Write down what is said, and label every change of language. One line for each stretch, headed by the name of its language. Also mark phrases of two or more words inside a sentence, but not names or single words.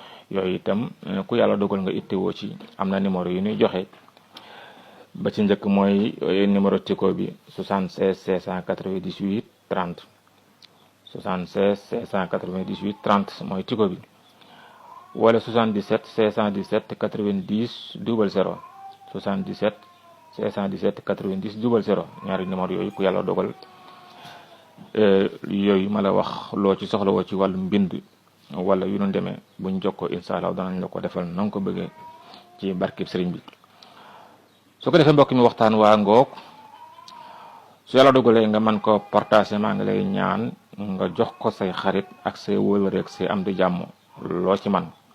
Wolof: Yooyu itam, eh, ku Yàlla dogal nga ittewoo ci, am na numéro yu ñuy joxe. Ba ci njëkk mooy, eh, numéro Tigo bi, soixante-seize cinq cent quatre-vingt-dix-huit trente. Soixante-seize cinq cent quatre-vingt-dix-huit trente mooy Tigo bi. Wala soixante-dix-sept cinq cent dix-sept quatre-vingt-dix double zéro. Soixante-dix-sept cinq cent dix-sept quatre-vingt-dix double zéro. Ñaari numéro yooyu ku Yàlla dogal, eh, yooyu ma la wax, loo ci soxla woo ci wàllu mbind wala yu nu demee, buñ jokkoo,
Arabic: إن شاء الله
Wolof: danañ la ko defal na nga ko bëggee ci barkib sëriñ bi. Su ko defee, mbokk mi, waxtaan waa ngoog. Su Yàlla dogalee nga mën ko partager, maa ngi lay ñaan nga jox ko say xarit ak say wëlëre ak say am di jàmm, loo ci man.